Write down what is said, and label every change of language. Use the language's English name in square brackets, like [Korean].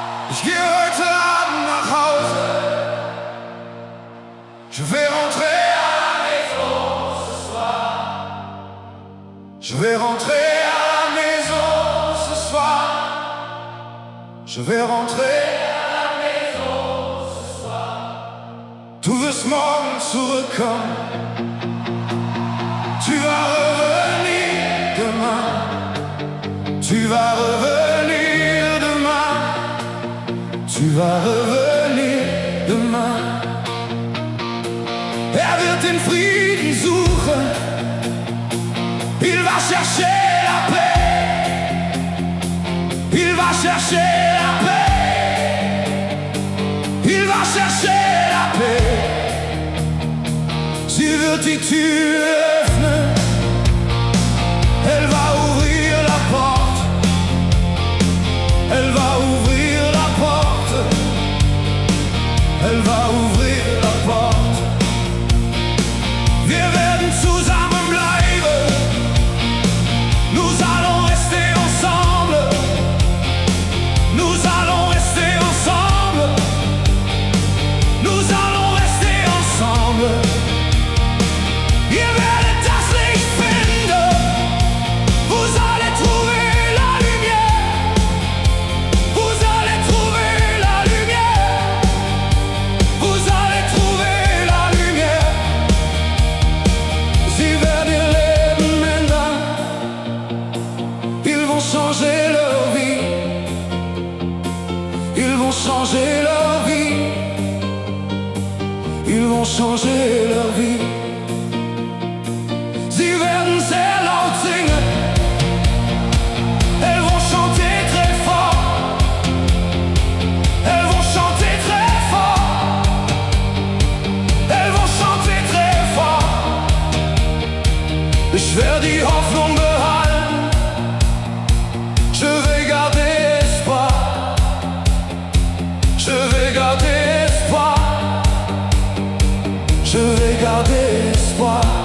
[German] Ich gehe heute Abend nach Hause. [French] Je vais rentrer à la maison ce soir. Je vais rentrer à la maison ce soir. Je vais rentrer à la maison ce soir. [German] Du wirst morgen zurückkommen. [French] Tu vas revenir demain. Tu vas revenir demain. Tu vas revenir demain. [German] Wird den Frieden suchen. [French] Il va chercher la paix. Il va chercher la paix. Il va chercher la paix. [German] Sie wird die Tür öffnen. [French] Elle va ouvrir la porte. Elle va ouvrir la porte. Elle va ouvrir la porte. [German] Wir werden zusammen bleiben. [French] Nous allons rester ensemble. Nous allons rester ensemble. Nous allons rester ensemble. [German] Ihr werdet das Licht finden. [French] Vous allez trouver la lumière. Vous allez trouver la lumière. Vous allez trouver la lumière. [German] Sie werden leben ändern. [French] Ils vont changer leur vie. Ils vont changer leur vie. Ils vont changer leur vie. [German] Sie werden sehr laut singen. [French] Elles vont chanter très fort. Elles vont chanter très fort. Elles vont chanter très fort. [German] Ich werde die Hoffnung behalten. [French] Je vais garder espoir. Je vais garder espoir. Je vais garder espoir.